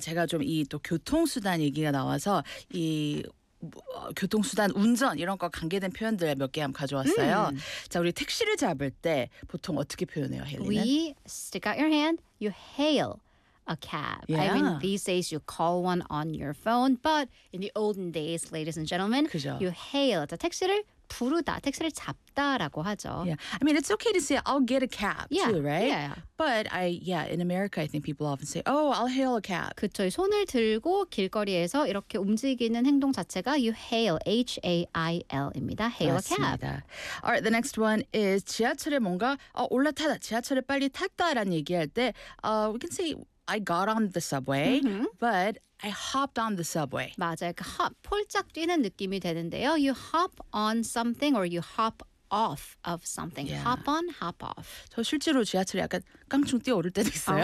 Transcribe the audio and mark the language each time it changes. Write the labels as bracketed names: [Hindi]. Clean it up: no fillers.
[Korean] 제가 좀 이 또 교통수단 얘기가 나와서 이 교통수단 운전 이런 거 관계된 표현들 몇 개 한번 가져왔어요. 자, 우리 택시를 잡을 때 보통 어떻게 표현해요, 헨리는? [English] We stick out your hand, you hail a cab. Yeah. I mean, these days you call one on your phone, but in the olden days, ladies and gentlemen, [Korean] 그죠. [English] you hail. [Korean] 자, 택시를 부르다, 택시를 잡다라고 하죠. [English] Yeah. I mean, it's okay to say I'll get a cab yeah. too, right? Yeah. But I, yeah, in America, I think people often say, oh, I'll hail a cab. [Korean] 그렇죠. 손을 들고 길거리에서 이렇게 움직이는 행동 자체가 [English] you hail, H-A-I-L [Korean] 입니다. [English] Hail [Korean] 맞습니다. [English] a cab. All right, the next one is [Korean] 지하철에 뭔가 올라타다, 지하철에 빨리 탔다라는 얘기할 때 [English] we can say I got on the subway, mm-hmm. but I hopped on the subway. [Korean] 맞아요. 그 hop, 폴짝 뛰는 느낌이 되는데요. [English] You hop on something or you hop off of something. Yeah. Hop on, hop off. [Korean] 저 실제로 지하철에 약간 깡충 뛰어오를 때도 있어요.